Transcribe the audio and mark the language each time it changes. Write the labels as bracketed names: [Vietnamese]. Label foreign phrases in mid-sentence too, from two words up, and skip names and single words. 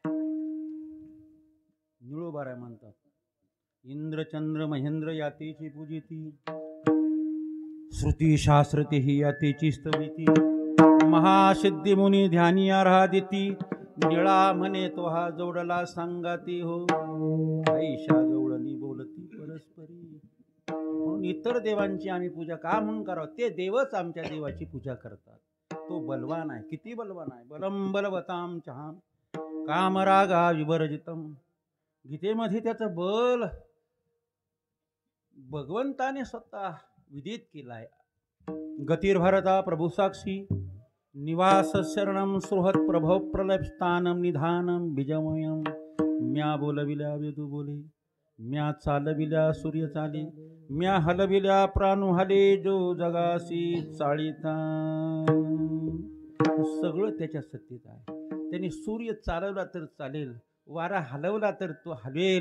[Marathi] निळोबारा म्हणतात, इंद्रचंद्र महेंद्र यातेची पूजिती, श्रुती शास्त्रते ही यातेची स्तविती, महासिद्धी मुनी ध्यानी आराधिती, निळा म्हणे तो हा जोडला सांगाती हो, ऐशा गवळणी बोलती परस्परी. म्हणून इतर देवांची आम्ही पूजा का म्हणून करावं? ते देवच आमच्या देवाची पूजा करतात. तो बलवान आहे. किती बलवान आहे? [Sanskrit] बलम बलवताम चहाम कामरागा विवर्जितम. [Marathi] गीतेमध्ये त्याचं बल भगवंताने स्वतः विदित केला आहे. [Sanskrit] गतिर्भरता प्रभू साक्षी निवास शरणम सुहृत प्रभव प्रलप स्थानम निधानम बीजमयम. [Marathi] म्या बोलविल्या वेदू बोले, म्या चालविल्या सूर्य चाले, म्या हलविल्या प्राणू हले, जो जगासी चाळीता. सगळं त्याच्या सत्तेत आहे. त्यांनी सूर्य चालवला तर चालेल, वारा हलवला तर तो हलवेल.